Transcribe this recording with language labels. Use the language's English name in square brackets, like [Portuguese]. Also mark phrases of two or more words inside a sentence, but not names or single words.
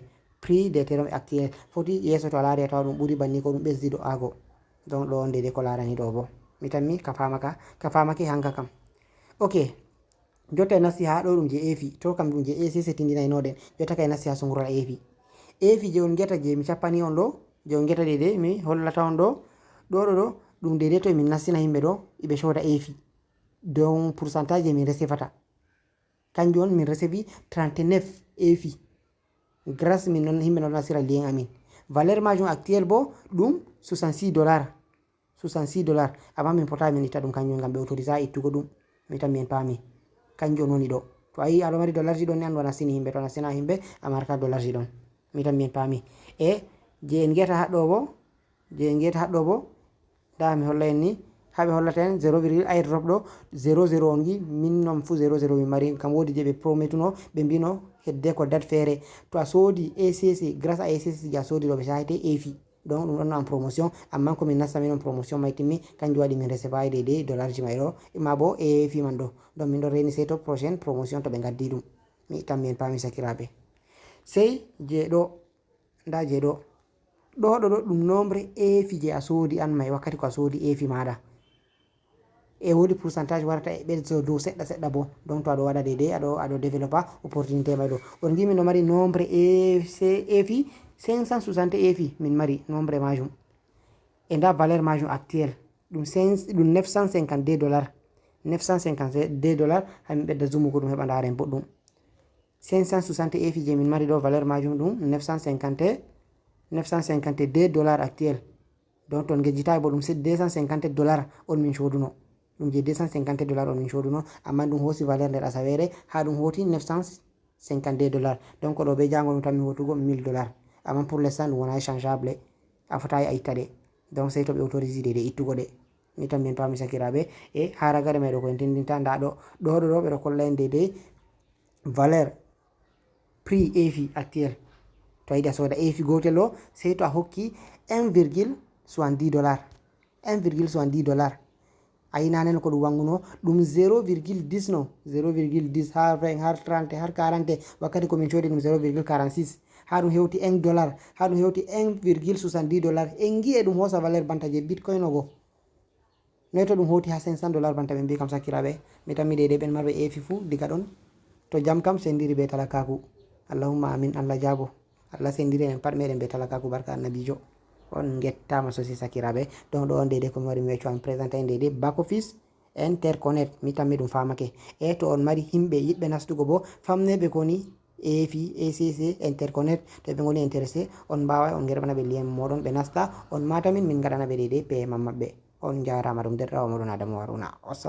[French] prix d'ethereum actuel [Fula] foti yeso to a laari a tawa ɗum ɓuri banni ko ɗum ɓesdi do'ago donc ɗo on deydey ko larani ɗo bo mi tan mi ka famake hanka kam ok jotta e nasti ha ɗo ɗum je efi to kam ɗum je ECC tindinaynoɗen jotta ka e nasti ha sungurol efi je on gueta je mi cappani on ɗo je on gueta deydey mi hollata on ɗo ɗum deydey to min nastina himɓe ɗo iɓe coda efi donc pourcentage je min resefata kanjum on min resevi 39 efi grâce min non himɓe non nasira lien amin valeur majum actuel bo ɗum 66 dollars 66 dollars amma min pota min itta ɗum kanjum ngam ɓe autorise ittugo ɗum mi tan mi en paami kanjum on woni ɗo to a yi aɗa mari dollar ji ɗon ni andu a nastini himɓe to nastina himɓe a marata dollar ji ɗon mi tan mi en paami e je en gueta haɗɗo bo da mi holla en ni haɓe hollata en 0, airdrop ɗo 00 on gi min non fu 00 min mari kam wodi je ɓe prometuno ɓe mbino hedde ko date feere to a soodi ECC [French] grâce à [Fula] ECC je a soodi ɗo ɓe sahete efi donc ɗum ɗon [French] en promotion [Fula] amma ko min nasta min on promotion may timmi kanjum waɗi min recevai deydey dollar ji may ɗo ma bo efi man ɗo donc min ɗon reni sey to [French] prochaine promotion [Fula] to ɓe gaddi ɗum mi tan mi en paami sakiraɓe sey je ɗo nda je ɗo ɗum nombre efi je a soodi an may wakkati ko a soodi efi maɗa e wodi pourcentage warata e ɓesdo dow seɗɗa bo donc to aɗo waɗa deydey aɗo [French] développa opportunité [Fula] may ɗo on gi min ɗo mari nombre efi 560 efi min mari nombre majum e nda valeur majum actuel ɗum 952 dollars 952 dollars hamin ɓedda zumugo ɗum heɓa ndaren boɗɗum 560 efi je min mari ɗo valeur majum ɗum 952 dollars actuel donc ton gejjitayi bo ɗum 250 dollars on min coduno ɗum je 250 dollars on min coduno amma ɗum hoosi valeur nder asawere ha ɗum hoti 952 dollars donc ɗo be jango ɗum tan mi hotugo 1000 dollars amma [French] pour l'instant [Fula] ɗum wona changeable a fotayi a itta ɗe donc sey to ɓe autorise de ittugo ɗe mi tan min paami sakiraɓe e haragare meɗo koyen tindinta nda ɗo ɓe ɗo kolla en deydey valeur prix efi actuel to a yiɗi a soda efi gotel o sey to a hokki 1,70 dollars 1,70 dollars a yi nanen ko ɗum wanguno ɗum 0,10 no 0,10 har 20 har 30 har 40 wakkati komin coodi ɗum 0,46 ha ɗum hewti 1 dollar ha ɗum hewti 1,70 dollars en gi e ɗum hoosa valeur banta je bitcoin o go noy to ɗum hoti ha 500 dollars banta ɓe mbi kam sakiraɓe mi tan mi deydey ɓen marɓe efi fuu diga ɗon to jam kam sendiri be talakaku [Arabic] allahumma amin [Fula] allah jaabo allah sendiri en pat meɗen be talakaku barka annabijo on gettama sosi sakiraɓe donc ɗo on deydey komi wari mi wecco an présenté en deydey [English] back office interconnect [Fula] mi tan mi ɗum famake e to on mari himɓe yiɗɓe nastugo bo famneɓe koni efi ECC interconnect to ɓe goni intéressé on mbawa on gerɓana ɓe lien moɗon ɓe nasta on matamin min gaɗana ɓe deydey paiement maɓɓe on jarama ɗum derɗawo moɗon Adama Haruna.